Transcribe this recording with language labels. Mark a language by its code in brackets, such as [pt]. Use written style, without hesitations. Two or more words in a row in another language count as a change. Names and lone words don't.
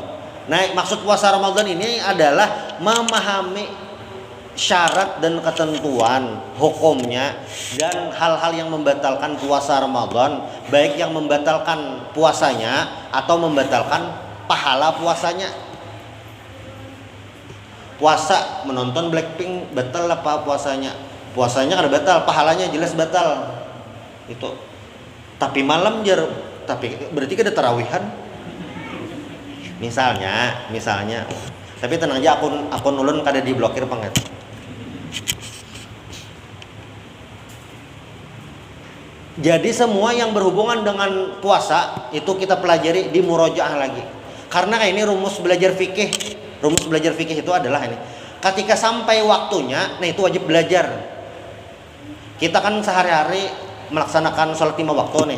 [id] Nah, maksud puasa Ramadan ini adalah memahami syarat dan ketentuan hukumnya dan hal-hal yang membatalkan puasa Ramadan, baik yang membatalkan puasanya atau membatalkan pahala puasanya. Puasa menonton Blackpink batal apa puasanya? [bjn] Puasanya kada batal, pahalanya jelas batal. Itu. Tapi malam tapi berarti kada tarawihan. Misalnya. Tapi tenang aja, akun ulun kada diblokir banget. [id] Jadi semua yang berhubungan dengan puasa itu kita pelajari di murojaah lagi. Karena ini rumus belajar fikih. Rumus belajar fikih itu adalah ini. Ketika sampai waktunya, nah itu wajib belajar. Kita kan sehari-hari melaksanakan sholat 5 waktu nih.